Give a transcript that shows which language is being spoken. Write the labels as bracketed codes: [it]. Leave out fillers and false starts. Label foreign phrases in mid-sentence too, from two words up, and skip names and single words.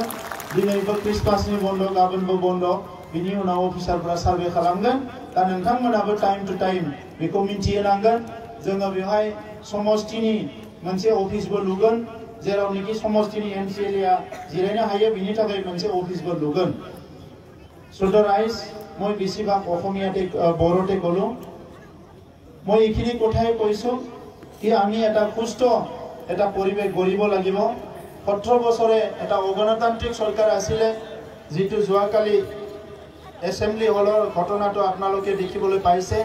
[brx] दिनैबो क्रिसमासनि बन्द, गाबोनबो बन्द, बिनि उनाव अफिसारफोरा सार्भे खालामगोन। दा नोंथांमोनाबो [en] time to time [brx] बेखौ मिन्थिहोनांगोन। जोङो बेवहाय समष्टिनि मोनसे अफिसबो लुगोन, जेरावनोखि समष्टिनि MCLA जिरायनो हायो बिनि थाखाय मोनसे अफिसबो लुगोन। [as] শুদ্ধ রাইজ মই বেছিভাগ অসমীয়াতে বড়োতে ক'লো। মই এইখিনি কথাই কৈছোঁ কি আমি এটা সুস্থ এটা পৰিৱেশ গঢ়িব লাগিব। 17 বছৰে এটা অগণতান্ত্ৰিক চৰকাৰ আছিলে, যিটো যোৱাকালি [en] assembly hall [as] ঘটনাটো আপোনালোকে দেখিবলৈ পাইছে।